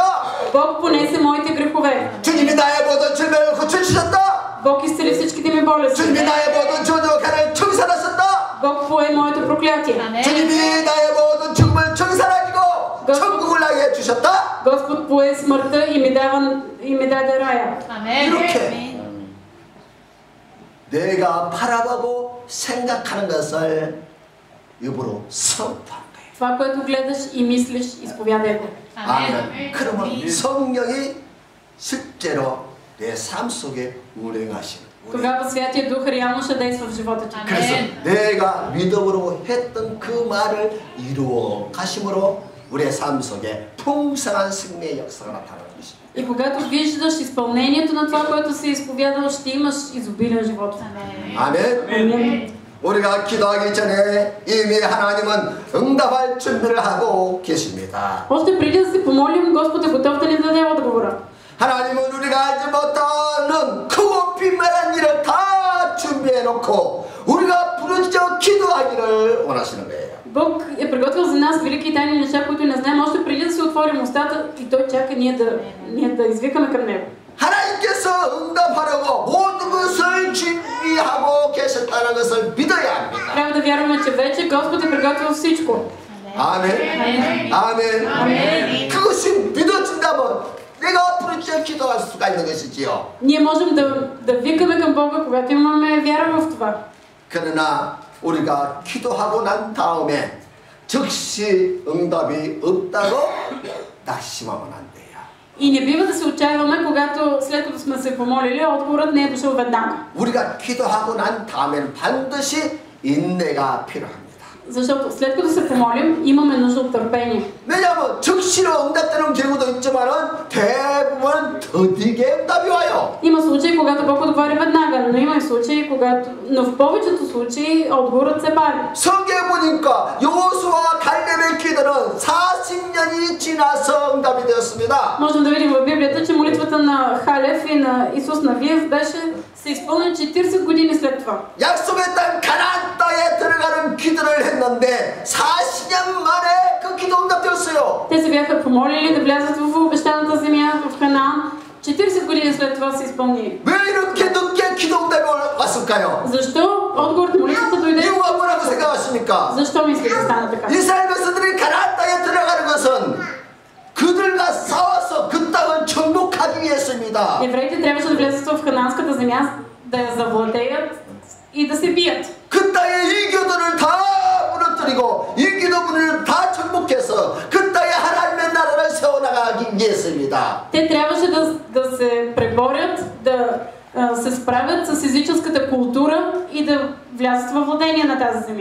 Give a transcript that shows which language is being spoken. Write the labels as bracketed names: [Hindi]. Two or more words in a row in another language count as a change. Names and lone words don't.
[Bulgarian] Бог понесе моите грехове. [Korean] 주님이 나의 모든 질병을 고쳐주셨다. [Bulgarian] Бог изцели всичките ми болести. [Korean] 주님이 나의 모든 저주와 가난을 청산하셨다. [Bulgarian] Бог пое моето проклятие. [Korean] 주님이 나의 모든 죽음을 청산하시고 천국을 나게 해주셨다. [Bulgarian] Господ пое смъртта и ми даде рая. [Korean] 이렇게 내가 바라보고 생각하는 것을 입으로 선포하는 거예요. [Bulgarian] Това, което гледаш и мислиш, изповядай го. [Korean] 아멘. 그러면 성령이 실제로 내 삶 속에 운행하시는. [Bulgarian] Тогава Святия Дух реално ще действа в живота ти. [Korean] 그래서 내가 믿음으로 했던 그 말을 이루어 가심으로 우리의 삶 속에 풍성한 승리의 역사가 나타나는 것입니다. [Bulgarian] И когато виждаш изпълнението на това, което си изповядал, ще имаш изобилен живот. [Korean] 아멘. 우리가 기도하기 전에 이미 하나님은 응답할 준비를 하고 계십니다. [Bulgarian] Още преди да се помолим, Господ е готов да ни даде отговора. [Korean] 하나님은 우리가 알지 못하는 크고 빈말한 일을 다 준비해 놓고 우리가 부르짖어 기도하기를 원하시는 거예요. [Bulgarian] Бог е приготвил за нас велики и тайни неща, които не знаем, още преди да си отворим устата и Той чака ние да извикаме към Него. [Korean] 하나님께서 응답하려고 모든 것을 준비하고 계셨다는 것을 믿어야 합니다. [Bulgarian] Трябва да вярваме, че вече Господ е приготвил всичко. [Korean] 아멘. 아멘. 그것이 믿어진다면 내가 앞으로 쭉 기도할 수가 있는 것이지요. [Bulgarian] Ние можем да викаме към Бога, когато имаме вяра в това. [Korean] 그러나 우리가 기도하고 난 다음에 즉시 응답이 없다고 낙심하면 안 돼요. [Bulgarian] И не бива да се отчаиваме, когато след като сме се помолили, отговорът не е дошъл веднага. [Korean] 우리가 기도하고 난 다음에는 반드시 인내가 필요합니다. [Bulgarian] Защото след като се помолим, имаме нужда от търпение. [Korean] 왜냐하면 즉시로 응답되는 경우도 있지만은 대부분 더디게 응답이 와요. [Bulgarian] Има случаи, когато Бог отговаря веднага, но има и случаи, но в повечето случаи отговорът се бави. [Korean] 성경에 보니까 여호수아와 갈렙의 기도는 40년이 지나서 응답이 되었습니다. [Bulgarian] Можем да видим в Библията, че молитвата на Халев и на Исус Навиев се изпълни 40 години след това. [Korean] 약속의 땅 가나안 땅에 들어가는 기도를 했는데 40년 만에 그 기도 응답되었어요. [Bulgarian] Те се бяха помолили да влязат в обещаната земя в Ханаан. 40 години след това се изпълни. [Korean] 왜 이렇게 늦게 기도 응답이 왔을까요? [Bulgarian] Защо отговорът на молитвата дойде? [Korean] 이유가 뭐라고 생각하십니까? [Bulgarian] Защо мислите стана така? [Korean] 이스라엘 백성들이 가나안 땅에 들어가는 것은 그들과 싸워서 그 땅을 정복하기 위해서입니다. [Bulgarian] Евреите трябваше да влязат в ханаанската земя, да я завладеят и да се бият. [Korean] 그 땅의 이교도를 다 무너뜨리고 이교도문을 다 정복해서 그 땅에 하나님의 나라를 세워나가기 위해서입니다. [Bulgarian] Те трябваше да се преборят, да се справят с езическата култура и да влязат във владение на тази земя.